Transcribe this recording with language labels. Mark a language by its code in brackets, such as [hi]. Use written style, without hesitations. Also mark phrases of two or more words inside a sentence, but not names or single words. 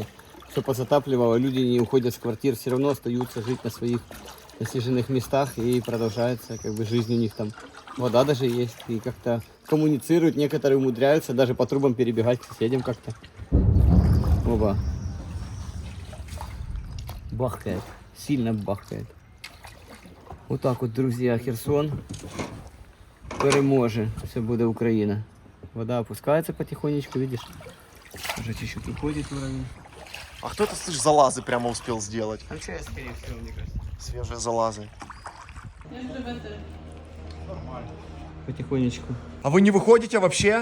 [ru] Все позатапливало, люди не уходят с квартир, все равно остаются жить на своих насиженных местах и продолжается как бы жизнь у них там. Вода даже есть, и как-то коммуницируют, некоторые умудряются даже по трубам перебегать к соседям как-то. Оба. Бахкает, сильно бахкает. Вот так вот, друзья, [uk] Херсон переможе, все буде Україна. [ru] Вода опускается потихонечку, видишь? Уже чуть-чуть уходит уровень. А кто это, слышь, залазы прямо успел сделать? Включай, скорее всего, мне кажется. Свежие залазы. Потихонечку. А вы не выходите вообще?